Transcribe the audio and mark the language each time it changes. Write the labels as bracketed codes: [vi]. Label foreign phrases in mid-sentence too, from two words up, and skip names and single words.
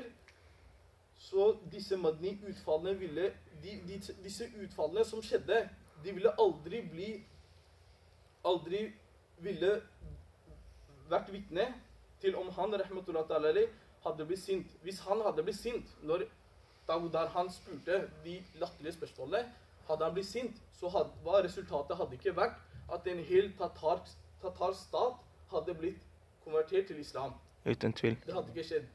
[no] Så disse Madni utfallene ville, disse utfallene som skjedde, de ville aldri ville vært vitne til om han [ar] رحمة الله تعالى عليه [no] hadde blitt sint. Hvis han hadde blitt sint når Dagudar Han spurte de latterlige spørsmålene, hadde han blitt sint, så var resultatet hadde ikke vært at en hel tatarsk stat hadde blitt konvertert til islam. Uten tvil. Det hadde ikke skjedd.